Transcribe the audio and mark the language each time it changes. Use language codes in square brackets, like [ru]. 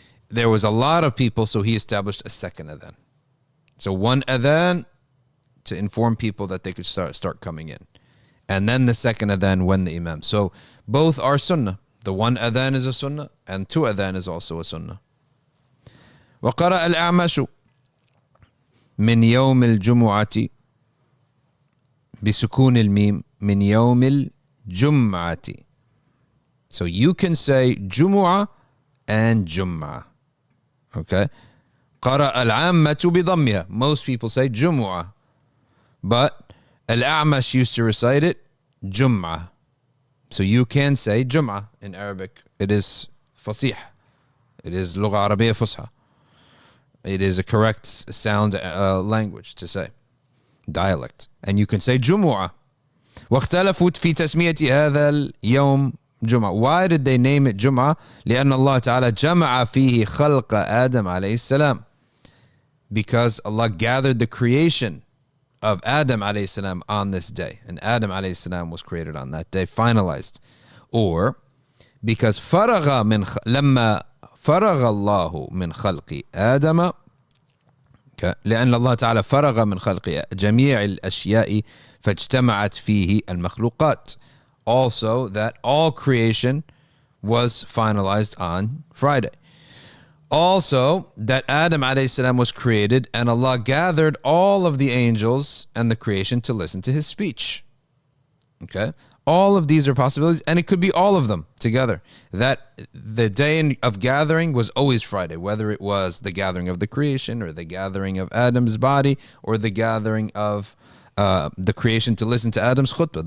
[en] There was a lot of people, so he established a second adhan. So one adhan to inform people that they could start coming in. And then the second adhan when the imam. So both are sunnah. The one adhan is a sunnah, and two adhan is also a sunnah. [ar] وقرأ الأعمش من يوم الجمعة بسكون الميم من يوم الجمعة. [en] So you can say Jumu'ah and Jum'ah. Okay? [ar] قرأ العامة بضمها. [en] Most people say Jumu'ah. But Al-A'mash used to recite it Jum'ah. So you can say Jum'ah in Arabic. It is fasih. It is [ar] Lugha Arabiya Fusha. [en] It is a correct sound language to say. Dialect. And you can say Jumu'ah. [ar] واختلفوا في تسمية هذا اليوم جمعة. [en] Why did they name it جمعة? [ar] لأن الله تعالى جمع فيه خلق آدم عليه السلام. [en] Because Allah gathered the creation of Adam alayhi salam on this day. And Adam alayhi salam was created on that day, finalized. Or because [ar] لما فرغ الله من خلق آدم لأن الله تعالى فرغ من خلق جميع الأشياء فاجتمعت فيه المخلوقات. [en] Also that all creation was finalized on Friday. Also that Adam alayhi salam was created and Allah gathered all of the angels and the creation to listen to his speech. Okay? All of these are possibilities, and it could be all of them together. That the day of gathering was always Friday, whether it was the gathering of the creation or the gathering of Adam's body or the gathering of the creation to listen to Adam's khutbah.